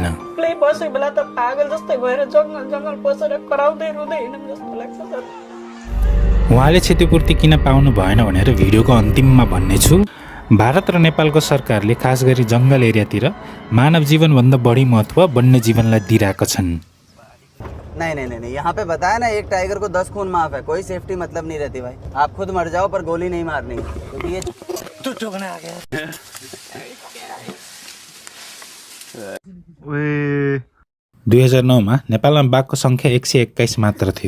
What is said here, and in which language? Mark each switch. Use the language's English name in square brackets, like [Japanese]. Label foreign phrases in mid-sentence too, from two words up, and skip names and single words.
[Nepali] बसेको बेला त पागल जस्तै भएर जङ्गल पसेर कराउँदै रुँदै हिँड्नु जस्तो लाग्छ सर। उहाँले क्षतिपूर्ति किन पाउनु भएन भनेर भिडियोको अन्तिममा भन्नेछु। भारत र नेपालको सरकारले खास गरी जङ्गल एरियातिर मानव जीवनभन्दा बढी महत्त्व वन्य जीवनलाई दिइरहेका छन्। [Hindi] नहीं, यहाँ पे बताया ना, एक टाइगर को 10 खून माफ है, कोई सेफ्टी मतलब नहीं रहती भाई। आप खुद मर जाओ पर गोली नहीं मारनी, क्योंकि ये तो चुगना आ गया। [Nepali] 2009 मा नेपालमा बाघको सङ्ख्या 121 मात्र थियो।